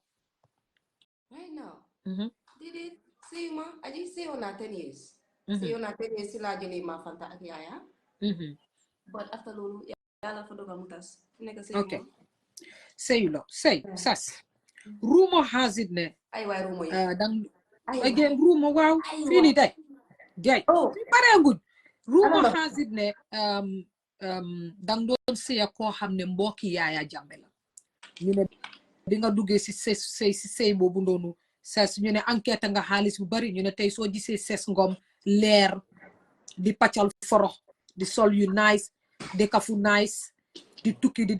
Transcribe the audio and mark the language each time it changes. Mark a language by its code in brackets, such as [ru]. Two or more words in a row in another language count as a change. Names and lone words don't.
[en] right now [wo] did sëyu ma aji sëyu naa [en] 10 years [wo] sëyu naa [en] 10 years [wo] si laa jëlee ma Fanta ak yaaya but after loolu yàlla fa dogal mu tas nekk sëyu okay sëyu loo sëy Cess [en] rumor has it [wo] ne ay waay rumor yi dang again rumor waaw fii nii tey gay pareeguñ [en] rumor has it [wo] ne dang doon sëya koo xam ne mbokki Yaaya Jammeh la ñu ne di nga duggee si sëy boobu noonu Cess ñu ne enquête nga xaalis bu bari ñu ne tey soo gisee Cess Ngom leer di paccal forox di sol yu nice di kafu nice di tukki di